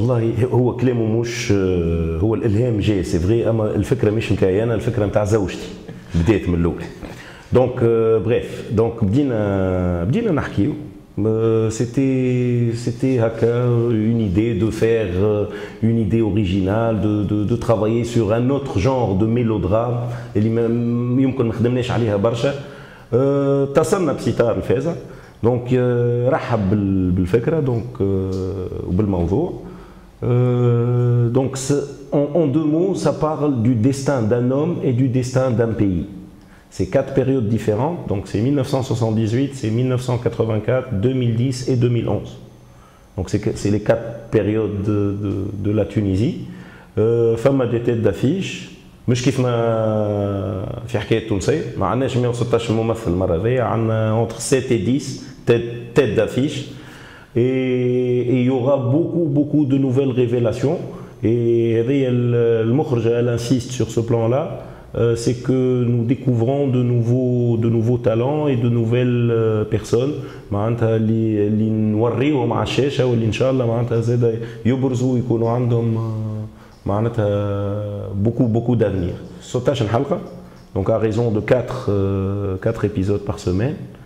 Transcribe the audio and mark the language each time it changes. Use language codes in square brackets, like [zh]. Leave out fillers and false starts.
[ar] والله هو كلامه مش هو الالهام جاي سي فغي، اما الفكره مش نتاعي انا، الفكره نتاع زوجتي بدات من الاول. دونك بريف، دونك بدينا نحكيو. [fr] C'était haka, une idée de faire une idée originale, de travailler sur un autre genre de mélodrame [ar] اللي يمكن ما خدمناش عليها برشا. اتصلنا بستار الفازع، دونك رحب بالفكره دونك وبالموضوع. [fr] Donc en 2 mots, ça parle du destin d'un homme et du destin d'un pays. C'est 4 périodes différentes, donc c'est 1978, c'est 1984, 2010 et 2011. Donc c'est les 4 périodes de la Tunisie. [ar] فما [fr] des têtes d'affiche، [ar] مش كيف ما في حكاية تونسية، ما عندناش 116 ممثل المرة هذيا، عندنا [fr] entre 7 et 10 têtes d'affiche. Et il y aura beaucoup de nouvelles révélations. Et le Mokhrej, elle insiste sur ce plan-là, c'est que nous découvrons de nouveaux talents et de nouvelles personnes. [ar] معناتها اللي نوريهم على الشاشة واللي إن شاء الله معناتها زاد يبرزوا ويكونوا عندهم معناتها [fr] beaucoup d'avenir. 16 [ar] حلقة، [fr] donc à raison de 4 épisodes par semaine.